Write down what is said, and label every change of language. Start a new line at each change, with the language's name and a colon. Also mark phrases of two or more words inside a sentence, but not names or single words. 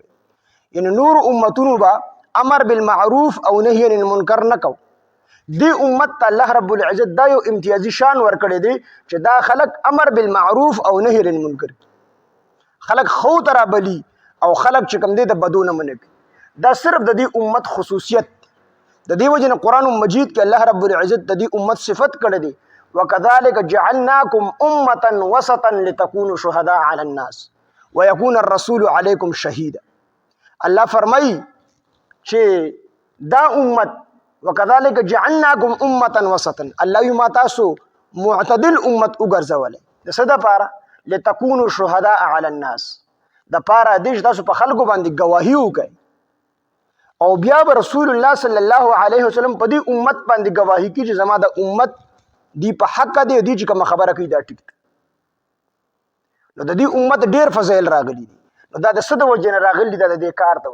Pashto: یعنی نور امتونو به
Arabic: امر بالمعروف
Pashto: او
Arabic: نهی عن المنکر
Pashto: نه کو، دې امت ته
Arabic: الله رب العزت
Pashto: دا یو امتیازي شان ورکړی دی چې دا خلق
Arabic: امر بالمعروف
Pashto: او
Arabic: نهی عن المنکر،
Pashto: خلق خو ته رابلي او خلق چې کوم دی د بدو نه منع کوي. دا صرف د دې امت خصوصیت د دې وجه نه قرآن مجید کې
Arabic: الله رب العزت
Pashto: د دې امت صفت کړی دی
Arabic: وکذلک جعلناکم امة وسطا لتكونوا شهداء على الناس ويكون الرسول عليكم شهيدا.
Pashto: الله فرمایي چې دا امت
Arabic: وکذلک جعلناکم امة وسطا
Pashto: الله یې ما تاسو معتدل امت وګرځولې د څه دپاره
Arabic: لتكونوا شهداء على الناس
Pashto: دپاره دې چې تاسو په خلکو باندې ګواهي وکړئ او بیا به رسول الله
Arabic: صلی الله علیه وسلم
Pashto: په دې امت باندې ګواهي کوي چې زما د امت دی په حق دی دی چې کومه خبره کوي دا ټیک نو د دې امت ډیر فضایل راغلي دي نو دا د څه د وجې نه راغلي دي دا د دې کار د